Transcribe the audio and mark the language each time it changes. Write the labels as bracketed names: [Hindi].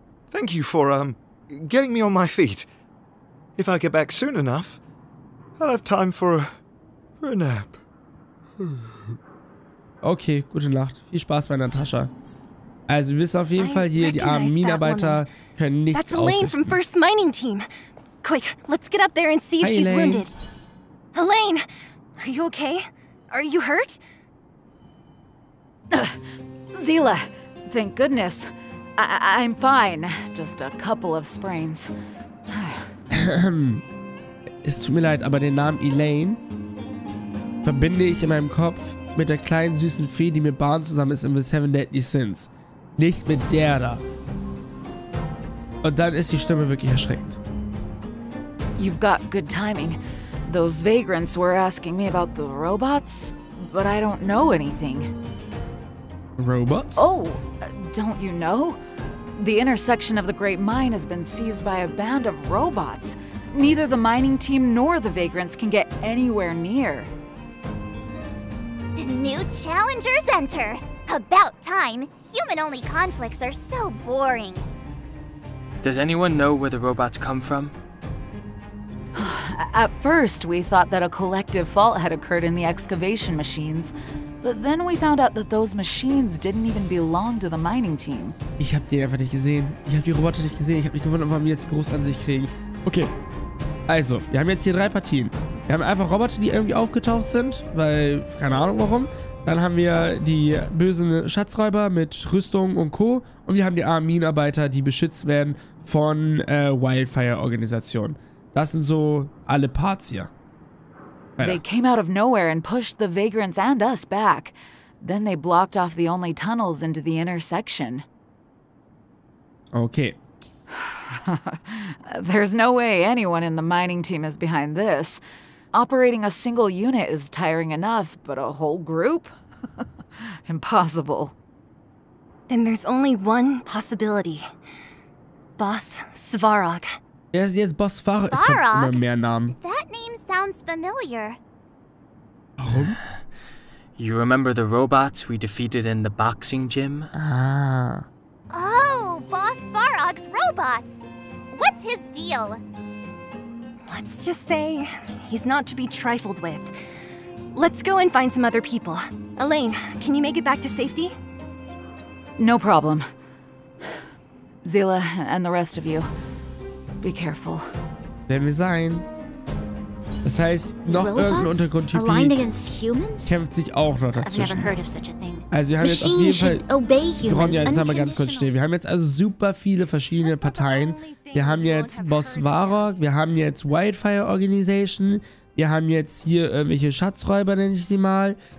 [English] Thank you for, getting me on my feet. If I get back soon enough, I'll have time for a nap. [German] Okay, gute Nacht. Viel Spaß bei Natascha. Also wir wissen auf jeden Fall hier, die armen Minenarbeiter können nichts [English] That's Elaine from [German] ausrichten. [English] First Mining Team. Quick, let's get up there and see if Hi, she's Elaine. wounded. Elaine, are you okay? Are you hurt? SEELE, thank goodness. I'm fine. Just a couple of sprains. [German] Es tut mir leid, aber den Namen Elaine verbinde ich in meinem Kopf mit der kleinen süßen Fee, die mit Barn zusammen ist in The Seven Deadly Sins. Nicht mit der da. Und dann ist die Stimme wirklich erschreckend. [English] You've got good timing. Those vagrants were asking me about the robots, but I don't know anything. Robots? Oh, don't you know? The intersection of the Great Mine has been seized by a band of robots. Neither the mining team nor the vagrants can get anywhere near. New challengers enter. About time. Human-only conflicts are so boring. Does anyone know where the robots come from? At first, we thought that a collective fault had occurred in the excavation machines, but then we found out that those machines didn't even belong to the mining team. [German] Ich hab die einfach nicht gesehen. Ich hab die Roboter nicht gesehen. Ich hab mich gewundert, warum die jetzt groß an sich kriegen. Okay. Also, wir haben jetzt hier 3 Partien. Wir haben einfach Roboter, die irgendwie aufgetaucht sind, weil, keine Ahnung warum. Dann haben wir die bösen Schatzräuber mit Rüstung und Co. Und wir haben die armen Minenarbeiter, die beschützt werden von Wildfire-Organisationen. Das sind so alle Parts hier. [English] They came out of nowhere and pushed the vagrants and us back. Then they blocked off the only tunnels into the intersection. Okay. There's no way anyone in the mining team is behind this. Operating a single unit is tiring enough, but a whole group? Impossible. Then there's only one possibility. Boss Svarog. [German] Er ist jetzt Boss Fahrer. Es kommt immer mehr Namen. [English] That name sounds familiar. [German] Warum? [English] You remember the robots we defeated in the boxing gym? Ah. Oh, Boss Svarog's robots. What's his deal? Let's just say he's not to be trifled with. Let's go and find some other people. Elaine, can you make it back to safety? No problem. SEELE and the rest of you, be careful. [German] Werden wir sein. Das heißt, noch irgendein Untergrundtyp kämpft sich auch noch dazwischen. Also wir haben jetzt auf jeden Fall, wir brauchen ja, jetzt einmal ganz kurz stehen. Wir haben jetzt also super viele verschiedene Parteien. Wir haben jetzt Boss Varrock, wir haben jetzt Wildfire Organization, wir haben jetzt hier irgendwelche Schatzräuber, nenne ich sie mal.